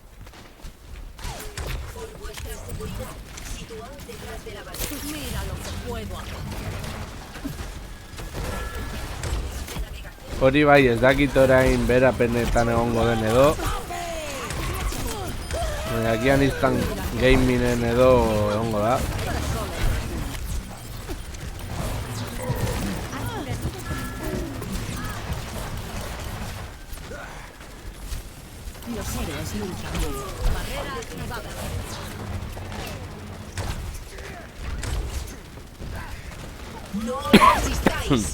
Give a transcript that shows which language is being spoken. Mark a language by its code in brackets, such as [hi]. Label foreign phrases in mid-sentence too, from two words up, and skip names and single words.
[es] Por vuestra seguridad, situaos detrás de la barrera. Mira lo que puedo hacer. [eu] Hori bai, ez dakit orain berapenetan egongo den edo. Agian iztan gamingen edo egongo da. [es] Los héroes nunca mueren. Barrera activada. No resistáis.